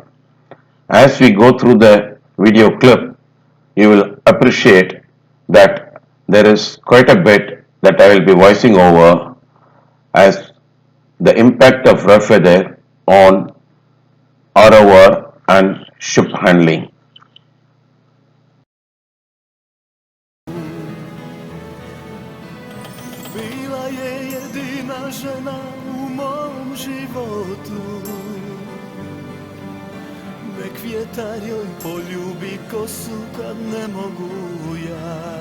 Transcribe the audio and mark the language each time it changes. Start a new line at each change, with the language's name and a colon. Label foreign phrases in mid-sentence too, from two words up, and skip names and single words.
English: As we go through the video clip, you will appreciate that there is quite a bit that I will be voicing over as the impact of rough weather on ROR and ship handling.
Croatian: Bila je jedina žena u mom životu. Nek vjetar joj poljubi kosu kad ne mogu ja.